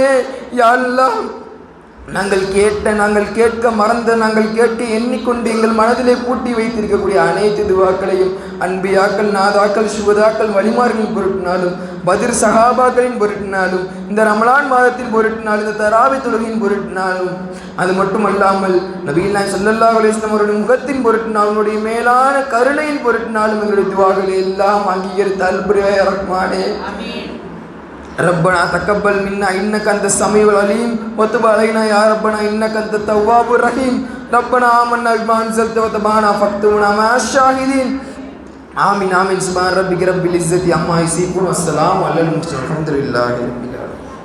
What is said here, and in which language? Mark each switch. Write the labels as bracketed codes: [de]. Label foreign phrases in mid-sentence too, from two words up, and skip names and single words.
[ta] யா அல்லாஹ் நாங்கள் கேட்க மறந்த நாங்கள் கேட்டு எண்ணிக்கொண்டு எங்கள் மனதிலே பூட்டி வைத்திருக்கக்கூடிய அனைத்து துவாக்களையும் அன்பியாக்கள், நாதாக்கள், சுகதாக்கள், வலிமார்களின் பொருட்டினாலும், பதிர் சஹாபாக்களின் பொருட்டினாலும், இந்த ரமலான் மாதத்தின் பொருட்டினாலும், இந்த தராவி தொழுகையின் பொருட்டினாலும், அது மட்டுமல்லாமல் நபிகள் [ar] صلى الله عليه وسلم [ta] அவருடைய முகத்தின் பொருட்டினாலும், அவருடைய மேலான கருணையின் பொருட்டினாலும் எங்களுடைய துவாக்களை எல்லாம் அங்கீகரித்து அல்புரியா ரஹ்மானே. [ar] ربنا تقبل منا إنك أنت السميع العليم وتب علينا يا ربنا إنك أنت التواب الرحيم ربنا آمنا بما أنزلت وتبعنا فاكتبنا مع الشاهدين آمين آمين سبحان ربك رب العزة عما يصفون والسلام على المرسلين الحمد لله رب العالمين